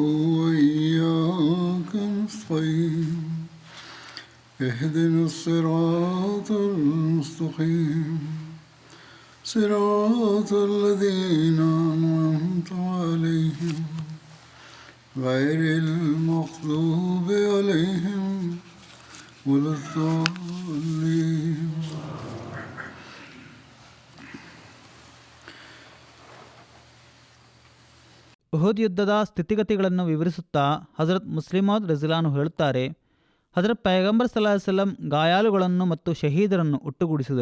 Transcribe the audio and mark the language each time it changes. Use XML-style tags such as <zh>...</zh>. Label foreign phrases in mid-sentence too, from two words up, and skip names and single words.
<ar>وإياك نستعين اهدنا الصراط المستقيم صراط الذين أنعمت عليهم غير المغضوب عليهم ولا الضالين.</ar> <kn>ಉಹುದ್ ಯುದ್ಧದ ಸ್ಥಿತಿಗತಿಗಳನ್ನು ವಿವರಿಸುತ್ತಾ ಹಜರತ್ ಮುಸ್ಲಿಮೌದ್ ರಜಿಲಾನು ಹೇಳುತ್ತಾರೆ, ಹಜರತ್ ಪೈಗಂಬರ್</kn> <ar>صلى الله عليه وسلم</ar> <kn>ಗಾಯಾಳುಗಳನ್ನು ಮತ್ತು ಶಹೀದರನ್ನು ಒಟ್ಟುಗೂಡಿಸಿದರು.</kn>